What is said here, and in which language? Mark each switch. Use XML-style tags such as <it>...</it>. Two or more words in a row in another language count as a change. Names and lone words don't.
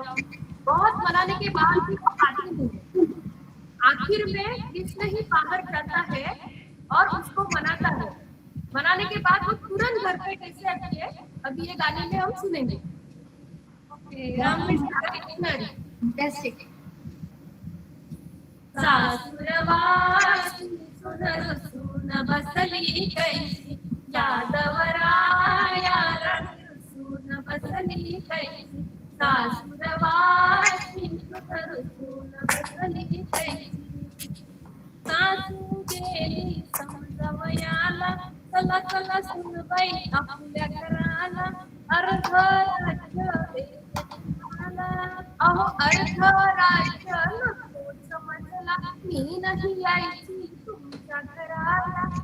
<hi>बहुत मनाने के बाद भी वो आती नहीं है। आखिर में कृष्ण ही बाहर जाता है और उसको मनाता है। मनाने के बाद वो तुरंत घर पे कैसे आती है, अभी ये गाने में हम सुनेंगे।</hi> <mr>रामकृष्ण हरी। Fantastic. सासुरवासी सुनर सुन बसली कैसी, यादवराया रंग सुन बसली कैसी। सासुरवासी सुनर सुन बसली कैसी। सासू गेली समजवयाला, चला चला सुनबाई आपल्या घराला। अर्ध राज्य देते तुम्हाला, अहो अर्ध राज्य नको समजला, मी नाही यायची तुमच्या घराला।</mr>